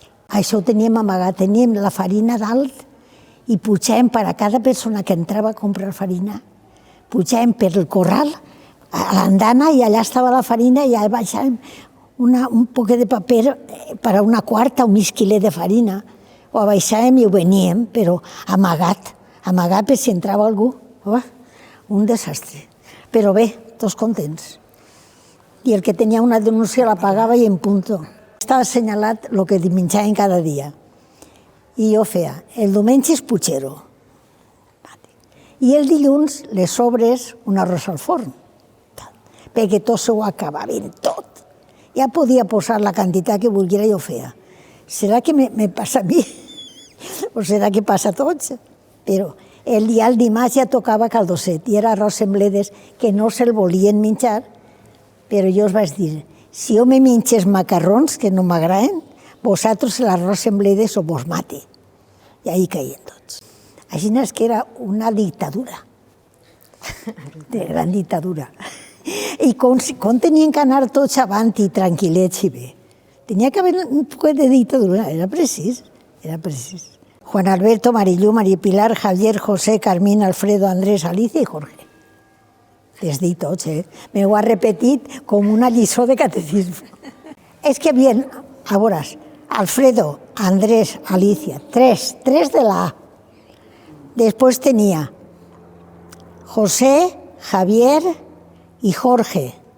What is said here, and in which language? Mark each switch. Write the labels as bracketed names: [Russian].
[Catalan] Això ho teníem amagat, teníem la farina dalt i pujàvem per a cada persona que entrava a comprar farina, pujàvem per el corral, a l'andana, i allà estava la farina, i allà baixàvem un poc de paper per a una quarta o mig quilet de farina. Ho abaixàvem i ho veníem, però amagat per si entrava algú. Un desastre. Però bé, tots contents. I el que tenia una denúncia la pagava i en punto. Estava assenyalat el que menjàvem cada dia. I jo feia, el diumenge és puchero. I el dilluns, les sobres, un arròs al forn. Perquè tot s'ho acabaven, tot. Ja podia posar la quantitat que volguera i ho feia. Serà que me passa a mi? O serà que passa a tots? Però el dimarts ja tocava caldosset i era arròs amb bledes que no se'l volien menjar, però jo us vaig dir, si jo me menges macarrons que no m'agraden, vosaltres l'arròs amb bledes o vos mate. I ahí caien tots. Així és que era una dictadura, de gran dictadura. I com tenien que anar tots avant i tranquil·lets i bé. Tenia que haver un poquet de dictadura, era precís, era precís. Juan Alberto, Marilú, María Pilar, Javier, José, Carmín, Alfredo, Andrés, Alicia i Jorge. Les dic tots, M'ho ha repetit com una lliçó de catecisme. És que havien, a veuràs, Alfredo, Andrés, Alicia, tres de la A. [Spanish] Después tenía José, Javier y Jorge.